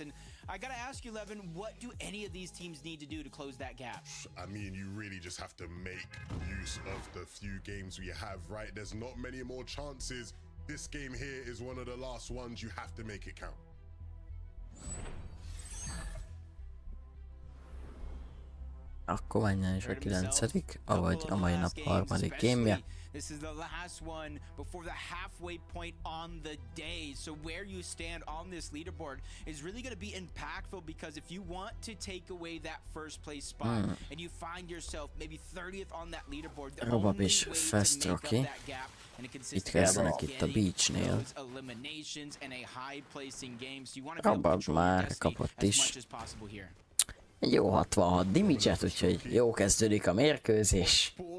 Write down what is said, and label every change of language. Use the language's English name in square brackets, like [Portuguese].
[English] And I gotta ask you, Levin, what do any of these teams need to do to close that gap? I mean, you really just have to make use of the few games we have, right? There's not many more chances. This game here is one of the last ones. You have to make it count. [Hungarian] Akkor menjen is a 9., avagy a mai nap harmadik gémje. [English] This is the last one before the halfway point on the day. So where you stand on this leaderboard is really going to be impactful, because if you want to take away that first place spot and you find yourself maybe 30th on that leaderboard, the only way to make up that gap and a consistent those eliminations and a high placing game. So you want to be able to control your destiny as much as possible here. [Hungarian] Jó 66 damage-et, úgyhogy jó kezdődik a mérkőzés.